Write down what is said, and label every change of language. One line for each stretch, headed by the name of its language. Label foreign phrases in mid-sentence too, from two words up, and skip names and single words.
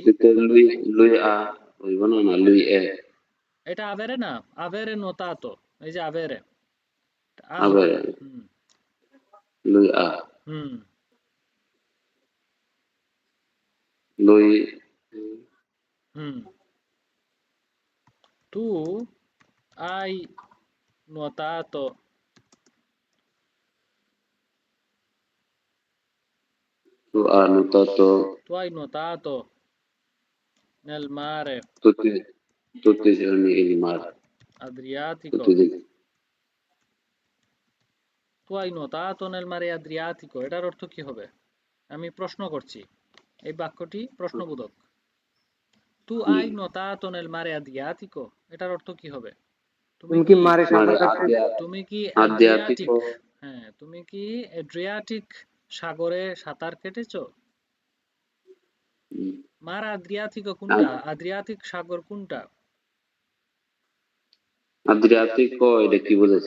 Bangla: অতীতে
Italian: lui lui ha
Bangla: হইব না, না লুই এ এটা আভেরে না,
Italian: avere nuotato,
Bangla: এই যে
Italian: avere ha
Bangla: আবার হবে। হুম। লুই আ হুম। লুই
Italian: হুম। Tu hai nuotato, tu ha nuotato tu hai nuotato nel mare tutti i giorni il mare, Adriatico, tutti i tu hai nuotato nel mare Adriatico,
Bangla: এটার অর্থ কি হবে? আমি প্রশ্ন করছি, এই বাক্যটি প্রশ্নবোধক।
Italian: tu hai giorni. nuotato nel mare Adriatico,
Bangla: এটার অর্থ কি হবে? তুমি তুমি কি কি মারে
Italian: Mare
Bangla: সাঁতার কাটতে, তুমি কি
Italian: Adriatico,
Bangla: অ্যাড্রিয়াটিক, হ্যাঁ, তুমি কি অ্যাড্রিয়াটিক সাগরে সাঁতার কেটেছো? mm,
Italian: mar Adriatico
Bangla: কোনটা? Ad- আদ্রিয়াতিক সাগর কোনটা? Adriatico এটা কি বলেছে